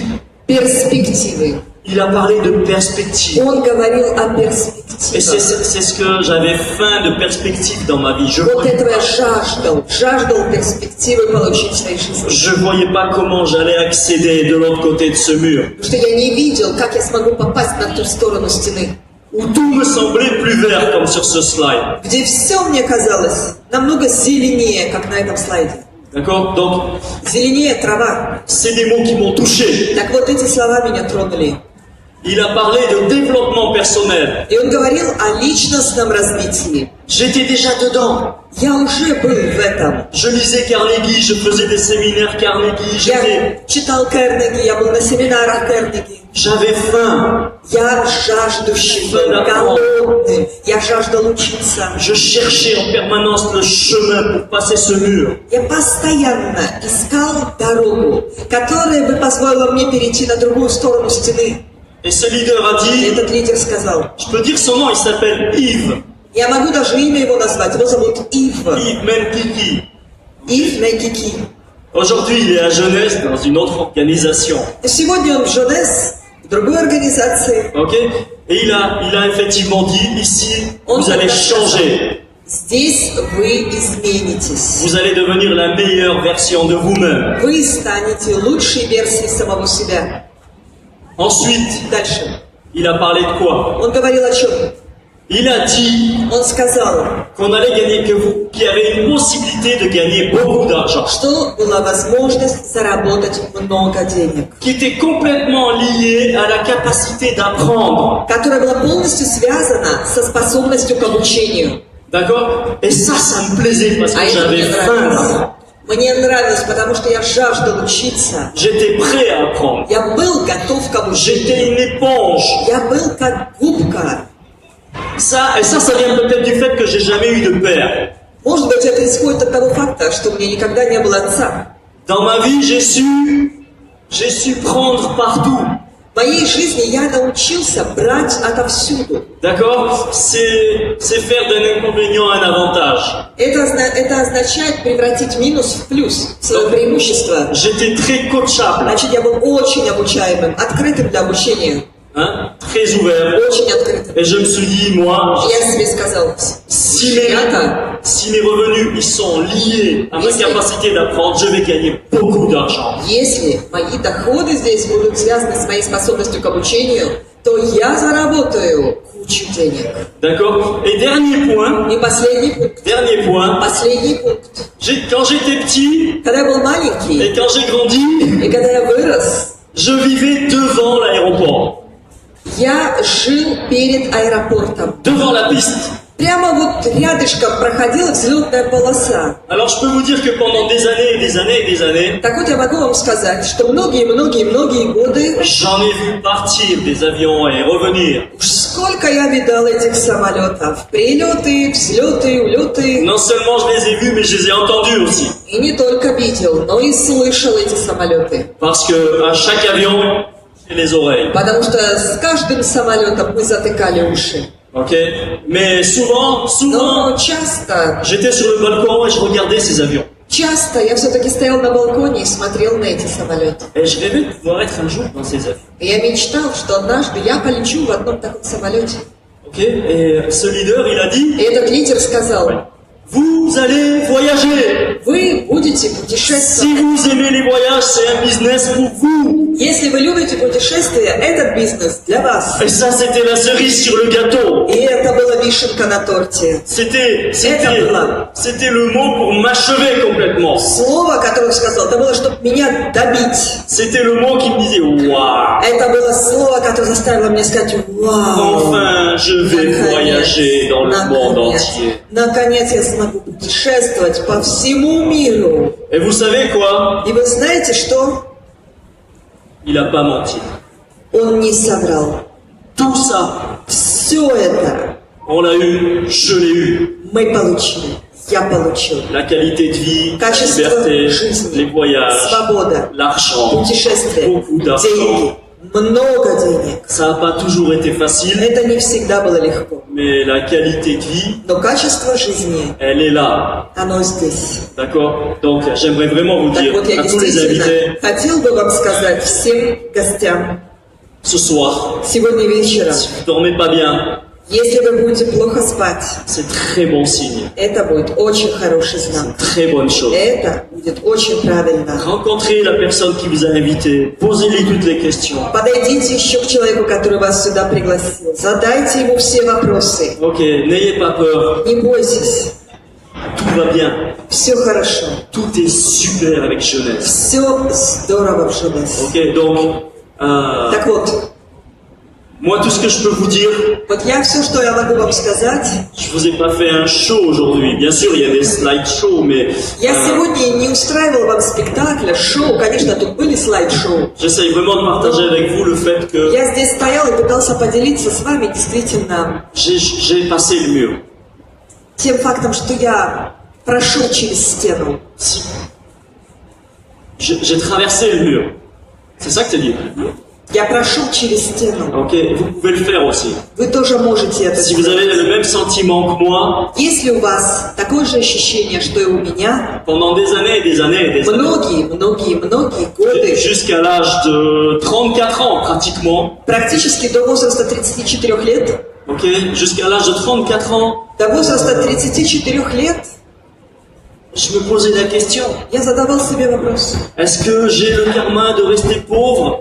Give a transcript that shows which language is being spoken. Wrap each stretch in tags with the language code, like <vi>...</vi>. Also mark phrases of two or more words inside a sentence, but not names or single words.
<ru>Перспективы.</ru> <fr>Il a parlé de perspective.</fr> <ru>Он говорил о</ru> <fr>Et</fr> <ru>перспективах.</ru> <fr>c'est ce que j'avais faim de perspective dans ma vie.</fr> <ru>Вот этого я жаждал перспективы получить в своей жизни.</ru> <fr>Je voyais pas comment j'allais accéder de l'autre côté de ce mur.</fr> <ru>Потому что я не видел, как я смогу попасть на ту сторону стены,</ru> <fr>Où tout me semblait plus vert comme sur ce slide.</fr> <ru>где все мне казалось намного зеленее, как на этом слайде.</ru> <fr>D'accord? Donc,</fr> <ru>Зеленее трава.</ru> <fr>c'est des mots qui m'ont touché.</fr> <ru>Так вот, эти слова меня тронули.</ru> <fr>Il a parlé de développement personnel.</fr> <ru>И он говорил о личностном развитии.</ru> <fr>J'étais déjà dedans.</fr> <ru>Я уже был в этом.</ru> <fr>Je lisais Carnegie, je faisais des séminaires Carnegie,</fr> <ru>Я читал Кернеги, я был на семинарах Кернеги.</ru> <fr>j'avais faim.</fr> <ru>Я жаждущий был, голодный. Я жаждал учиться.</ru> <fr>Je cherchais en permanence le chemin pour passer ce mur.</fr> <ru>Я постоянно искал дорогу, которая бы позволила мне перейти на другую сторону стены.</ru> <fr>Et ce leader a</fr> <ru>И</ru> <fr>dit,</fr> <ru>этот лидер сказал,</ru> <fr>je peux dire son nom, il s'appelle Yves.</fr> <ru>я могу даже имя его назвать, его зовут Ив.</ru> <fr>Yves Menkiki.</fr> <ru>Ив Мейкики.</ru> <fr>Aujourd'hui, il est à Genève dans une autre organisation.</fr> <ru>Сегодня он в Женес, в другой организации.</ru> <fr>Ok? Et il a effectivement dit, ici, On vous allez peut changer.</fr> <ru>Здесь вы изменитесь.</ru> <fr>Vous allez devenir la meilleure version de vous-même.</fr> <ru>Вы станете лучшей версией самого себя.</ru> <fr>Ensuite,</fr> <ru>Дальше.</ru> <fr>il a parlé de quoi?</fr> <ru>Он говорил о чем?</ru> <fr>Il a dit</fr> <ru>Он сказал,</ru> <fr>qu'on allait gagner, qu'il y avait une possibilité de gagner beaucoup d'argent,</fr> <ru>что была возможность заработать много денег,</ru> <fr>qui était complètement liée à la capacité d'apprendre.</fr> <ru>которая была полностью связана со способностью к обучению.</ru> <fr>D'accord? Et ça me plaisait parce</fr> <ru>А</ru> <fr>que</fr> <ru>это</ru> <fr>j'avais</fr> <ru>мне</ru> <fr>faim.</fr> <ru>нравилось. Мне нравилось, потому что я жаждал учиться.</ru> <fr>J'étais prêt à apprendre.</fr> <ru>Я был готов к</ru> <fr>J'étais</fr> <ru>обучению.</ru> <fr>une éponge.</fr> <ru>Я был как губка.</ru> <fr>Ça vient peut-être du fait que j'ai jamais eu de père.</fr> <ru>Может быть, это исходит от того факта, что у меня никогда не было отца.</ru> <fr>Dans ma vie, j'ai su prendre partout.</fr> <ru>В моей жизни я научился брать отовсюду.</ru> <fr>D'accord? C'est faire d'un inconvénient un avantage.</fr> <ru>Это означает превратить минус в плюс, в свое преимущество.</ru> <fr>J'étais très coachable,</fr> <ru>Значит, я был очень обучаемым, открытым для обучения.</ru> <fr>hein? Très ouvert.</fr> <ru>Очень открытым.</ru> <fr>Et je me suis dit, moi,</fr> <ru>И я себе сказал,</ru> <fr>si</fr> <ru>ребята,</ru> <fr>mes revenus ils sont liés à ma capacité d'apprendre, je vais gagner beaucoup d'argent.</fr> <ru>если мои доходы здесь будут связаны с моей способностью к обучению, то я заработаю кучу денег.</ru> <fr>D'accord? Et dernier point,</fr> <ru>И последний пункт.</ru> <fr>quand j'étais petit</fr> <ru>Когда я был маленький,</ru> <fr>et quand j'ai grandi,</fr> <ru>и когда я вырос,</ru> <fr>je vivais devant l'aéroport,</fr> <ru>я жил перед аэропортом.</ru> <fr>devant la piste.</fr> <ru>Прямо вот рядышком проходила взлетная полоса.</ru> <fr>Alors je peux vous dire que pendant des années et des années et des années,</fr> <ru>Так вот я могу вам сказать, что многие годы,</ru> <fr>j'en ai vu partir des avions et revenir.</fr> <ru>уж сколько я видал этих самолетов. Прилеты, взлеты, улеты.</ru> <fr>Non seulement je les ai vus, mais je les ai entendus aussi.</fr> <ru>И не только видел, но и слышал эти самолеты.</ru> <fr>Parce que à chaque avion, j'ai les oreilles.</fr> <ru>Потому что с каждым самолетом мы затыкали уши.</ru> <fr>Ok? Mais souvent,</fr> <ru>Но часто</ru> <fr>j'étais sur le balcon et je regardais ces avions.</fr> <ru>я все-таки стоял на балконе и смотрел на эти самолеты.</ru> <fr>Et je rêvais de pouvoir être un jour dans ces avions.</fr> <ru>И я мечтал, что однажды я полечу в одном таком самолете.</ru> <fr>Ok? Et ce leader, il a dit,</fr> <ru>И этот лидер сказал,</ru> <fr>vous allez voyager.</fr> <ru>вы будете</ru> <fr>Si</fr> <ru>путешествовать.</ru> <fr>vous aimez les voyages, c'est un business pour vous.</fr> <ru>Если вы любите путешествия, этот бизнес для вас.</ru> <fr>Et ça, c'était la cerise sur le gâteau.</fr> <ru>И это была вишенка на торте.</ru> <fr>C'était le mot pour m'achever complètement.</fr> <ru>Слово, которое он сказал, это было, чтобы меня добить.</ru> <fr>C'était le mot qui me disait, waouh.</fr> <ru>Это было слово, которое заставило меня сказать, вау.</ru> <fr>Enfin, je vais voyager dans le monde entier.</fr> <ru>Наконец я смогу путешествовать по всему миру.</ru> <fr>Et vous savez quoi?</fr> <ru>И вы знаете что?</ru> <fr>Il n'a pas menti.</fr> <ru>Он не соврал.</ru> <fr>Tout ça,</fr> <ru>Все это</ru> <fr>on l'a eu, je l'ai eu.</fr> <ru>мы получили. Я получил.</ru> <fr>La qualité de vie, la</fr> <ru>Качество</ru> <fr>liberté,</fr> <ru>жизни,</ru> <fr>les voyages,</fr> <ru>свобода,</ru> <fr>l'argent,</fr> <ru>путешествия,</ru> <fr>beaucoup d'argent.</fr> <ru>деньги, много денег.</ru> <fr>Ça n'a pas toujours été facile,</fr> <ru>Это не всегда было легко.</ru> <fr>mais la qualité de vie,</fr> <ru>Но качество жизни,</ru> <fr>elle est là.</fr> <ru>оно здесь.</ru> <fr>D'accord? Donc, j'aimerais vraiment vous</fr> <ru>Так</ru> <fr>dire</fr> <ru>вот, я</ru> <fr>à tous les</fr> <ru>действительно</ru> <fr>invités</fr> <ru>хотел бы вам сказать всем гостям</ru> <fr>ce soir,</fr> <ru>сегодня вечером,</ru> <fr>si vous ne dormez pas bien,</fr> <ru>если вы будете плохо спать,</ru> <fr>c'est très bon signe,</fr> <ru>это будет очень хороший знак.</ru> <fr>très bonne chose.</fr> <ru>Это будет очень правильно.</ru> <fr>Rencontrez la personne qui vous a invité, posez-lui toutes les questions.</fr> <ru>Подойдите еще к человеку, который вас сюда пригласил. Задайте ему все вопросы.</ru> <fr>Ok, n'ayez pas peur,</fr> <ru>Не бойтесь.</ru> <fr>tout va bien,</fr> <ru>Все хорошо.</ru> <fr>tout est super avec Jeunesse.</fr> <ru>Все здорово в Женесе.</ru> <fr>Ok, donc,</fr> <ru>Так вот,</ru> <fr>moi tout ce que je peux vous dire,</fr> <ru>вот я все, что я могу вам сказать.</ru> <fr>je vous ai pas fait un show aujourd'hui. Bien sûr, il y a des slideshows, mais</fr> <ru>Я сегодня не устраивал вам спектакля, шоу. Конечно, тут были слайд-шоу.</ru> <fr>j'essaye vraiment de partager avec vous le fait que</fr> <ru>Я здесь стоял и пытался поделиться с вами действительно</ru> <fr>j'ai passé le mur.</fr> <ru>тем фактом, что я прошел через стену.</ru> <fr>J'ai traversé le mur. C'est ça que tu dis?</fr> <ru>Я прошел через стену.</ru> <fr>Ok, vous pouvez le faire aussi.</fr> <ru>Вы тоже можете это</ru> <fr>Si vous</fr> <ru>сделать.</ru> <fr>avez le même sentiment que moi,</fr> <ru>Если у вас такое же ощущение, что и у меня,</ru> <fr>pendant des années et des années et des années,</fr> <ru>многие годы,</ru> <fr>jusqu'à l'âge de 34 ans pratiquement,</fr> <ru>практически до возраста 34 лет,</ru> <fr>ok, jusqu'à l'âge de 34 ans,</fr> <ru>до возраста 34 лет,</ru> <fr>je me posais la question,</fr> <ru>я задавал себе вопрос.</ru> <fr>est-ce que j'ai le karma de rester pauvre?</fr>